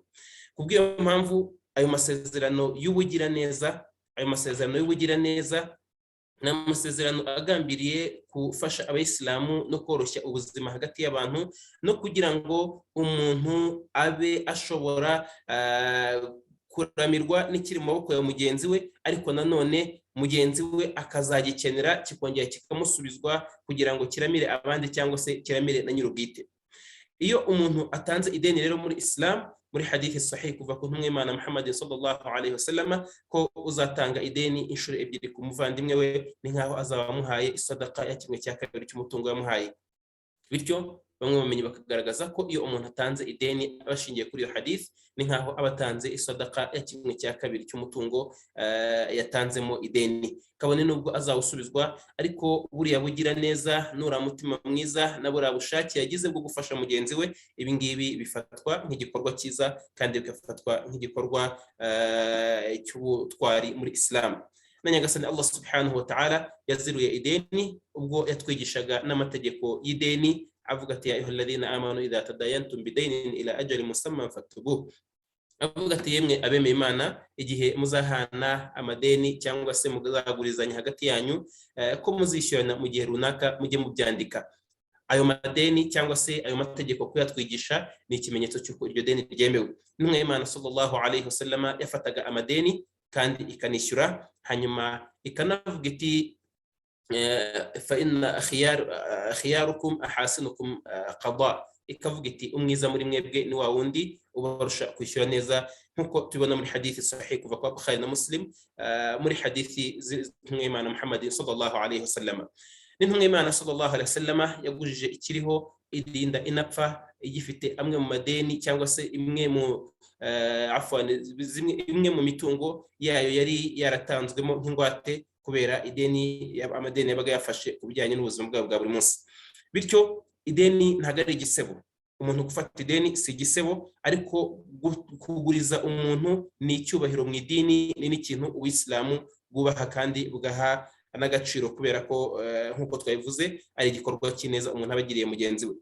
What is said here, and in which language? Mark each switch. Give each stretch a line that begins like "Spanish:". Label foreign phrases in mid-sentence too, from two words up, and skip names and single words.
Kinyarwanda: Kubw'iyo mpamvu ayo masezerano y'ubugiraneza ni amasezerano agambiriye gufasha abayisilamu no koroshya ubuzima hagati y'abantu, no kugira ngo umuntu abe ashobora kuramirwa n'ikiri mu maboko ya mugenzi we, ariko nanone mugenzi we akazagikenera kikongera kikamusubizwa kugira ngo kiramire abandi cyangwa se kiramire na nyir'ubwite. Iyo umuntu atanze ideni rero muri Islam, muri hadithi sahih kuva ku ntumwa y'Imana Muhammad
Arabic: صلى الله عليه وسلم,
Kinyarwanda: ko uzatanga ideni inshuro ebyiri ku muvandimwe we ni nkaho azaba amuhaye isadaka ya 1/2 cy'umutungo yamuhaye. Bityo bamwe bamenye bakagaragaza ko iyo umuntu atanze ideni abashingiye kuri iyo hadith, ni nkaho abatanze isadaka ya 1/2 cy'umutungo yatanzemo ideni, kabone nubwo azawusubizwa, ariko buriya bugira neza nura mutima mwiza na buriya bushake yagize bwo gufasha mugenzi we, ibi ngibi bifatwa nk'igikorwa cyiza kandi bigafatwa nk'igikorwa cy'ubutwari muri Islam. Na Nyagasani
Arabic: الله سبحانه وتعالى
Kinyarwanda: yaziruye ideni ubwo yatwigishaga n'amategeko y'ideni, avuga ati
Arabic: يا أيها الذين آمنوا إذا تداينتم بدين إلى أجل مسمى فاكتبوه,
Kinyarwanda: avuga ati yemwe abemeye Imana, igihe muzahana amadeni cyangwa se muzagurizanya hagati yanyu, ko muzishyurana mu gihe runaka mujye mubyandika. Ayo madeni cyangwa se ayo mategeko kuyatwigisha ni ikimenyetso cy'uko iryo deni ryemewe. Intumwa y'Imana
Arabic: صلى الله عليه وسلم
Kinyarwanda: yafataga amadeni kandi ikanishyura, hanyuma ikanavuga iti
Arabic: فإن خياركم أحسنكم قضاء,
Kinyarwanda: ikavuga iti umwiza muri mwebwe ni wa wundi ubarusha kwishyura neza, nkuko tubona muri hadithi sahih kuva kwa Bukhari na Muslim, muri hadithi z'intumwa y'Imana Muhammad
Arabic: صلى الله عليه وسلم.
Kinyarwanda: N'intumwa y'Imana
Arabic: صلى الله عليه وسلم
Kinyarwanda: yagujije ikiriho idinda inapfa igifite amwe mu madeni cyangwa se imwe mu mitungo yayo yari yaratanzwemo nk'ingwate kubera amadeni yabaga yafashe ku bijyanye n'ubuzima bwabo bwa buri munsi. Bityo ideni ntabwo ari igisebo, umuntu gufata ideni si igisebo, ariko kuguriza umuntu ni icyubahiro mu idini, ni n'ikintu Uwisilamu bwubaha kandi bugaha n'agaciro, kubera ko nk'uko twabivuze ari igikorwa cy'ineza umuntu aba agiriye mugenzi we.